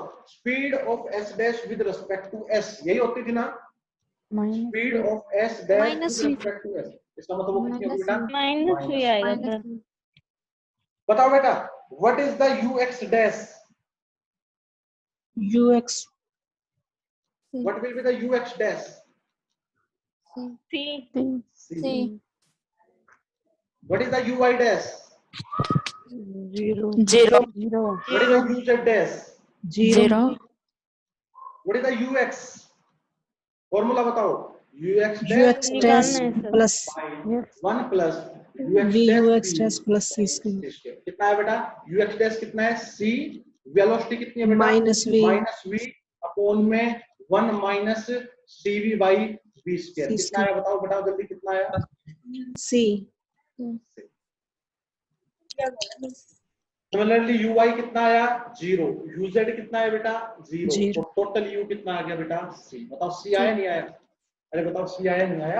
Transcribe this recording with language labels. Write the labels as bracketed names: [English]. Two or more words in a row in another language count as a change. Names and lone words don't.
[English] speed of s dash with respect to s, [Hindi] यही होती थी ना? [English] speed of s dash with respect to s, [Hindi] इसका मतलब वो कितनी होगी बेटा? माइनस भी आएगा सर। बताओ बेटा [English] what is the ux dash? ux What will be the ux dash? C. C. What is the ui dash? 0. What is the uz dash? 0 What is the ux? फॉर्मूला बताओ। ux ux dash plus 1 plus vux dash plus c square [Hindi] कितना है बेटा? [English] ux dash [Hindi] कितना है? c। वेलोसिटी कितनी है बेटा? [English] minus v v अपॉन में 1 minus cv by v square। [Hindi] कितना है बताओ बेटा जल्दी, कितना है? c। सिमिलरली ui कितना आया? 0। uz कितना है बेटा? 0। [English] Zero. [Hindi] तो टोटल u कितना आ गया बेटा? c। बताओ c आया नहीं आया? अरे बताओ c आया नहीं आया?